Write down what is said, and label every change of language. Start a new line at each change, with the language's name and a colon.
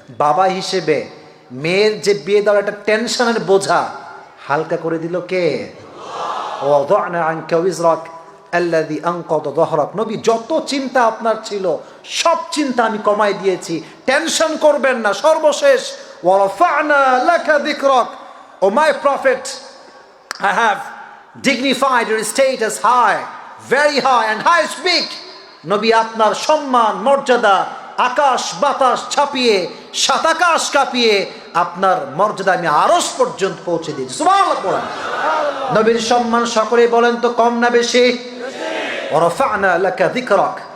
Bangla: বাবা হিসেবে মেয়ের যে বিয়ে দেওয়ার একটা টেনশনের বোঝা হালকা করে দিল কে?
Arabic: ওয়াদানা আনকা উযরাক আল্লাযী আনকাযা যহরাক।
Bangla: নবী যত চিন্তা আপনার ছিল সব চিন্তা আমি কমাই দিয়েছি, টেনশন করবেন না।
English: সর্বশেষ
Arabic: ওয়া রাফা'না লাকা যিকরাক,
English: O my prophet, I have dignified your status high, very high and high speak.
Bangla: নবী আপনার সম্মান মর্যাদা আকাশ বাতাস ছাপিয়ে, সাত আকাশ কাঁপিয়ে আপনার মর্যাদা আমি আরশ পর্যন্ত পৌঁছে দিয়েছি। সুবহানাল্লাহ পড়েন। নবীর সম্মান সকলে বলেন তো কম না বেশি?
Arabic: ওয়া রাফা'না লাকা যিকরাক।